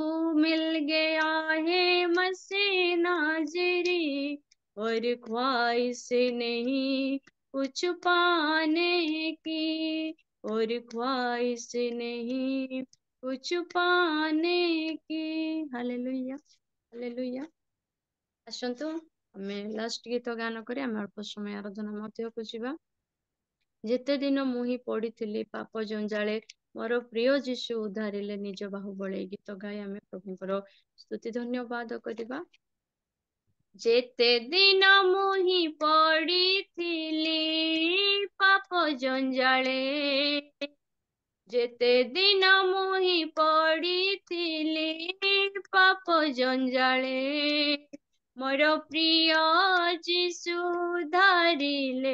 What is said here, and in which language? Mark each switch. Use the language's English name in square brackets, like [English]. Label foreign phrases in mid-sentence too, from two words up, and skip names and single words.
[Hindi] मिल गया है मसीह नाजरी और ख्वाहिश नहीं कुछ पाने की और ख्वाहिश नहीं कुछ पाने की [Odia] हालेलुया हालेलुया ଆସନ୍ତୁ ଆମେ ଲାଷ୍ଟ ଗୀତ ଗାନ କରି ଆମେ ଅଳ୍ପ ସମୟ ଆରାଧନା ମଧ୍ୟକୁ ଯିବା ଯେତେ ଦିନ ମୁଁ ହିଁ ପଡିଥିଲି ପାପ ଜଞ୍ଜାଳେ ମୋର ପ୍ରିୟ ଯୀଶୁ ଉଦ୍ଧାରିଲେ ନିଜ ବାହୁବଳେ ଗୀତ ଗାଇ ଆମେ ପ୍ରଭୁଙ୍କର ସ୍ତୁତି ଧନ୍ୟବାଦ କରିବା ଯେତେ ଦିନ ମୁହିଁ ପଡ଼ିଥିଲି ପାପ ଜଞ୍ଜାଳେ ଯେତେ ଦିନ ମୁହିଁ ପଡ଼ିଥିଲି ପାପ ଜଞ୍ଜାଳେ ମୋର ପ୍ରିୟ ଯୀଶୁ ଧାରିଲେ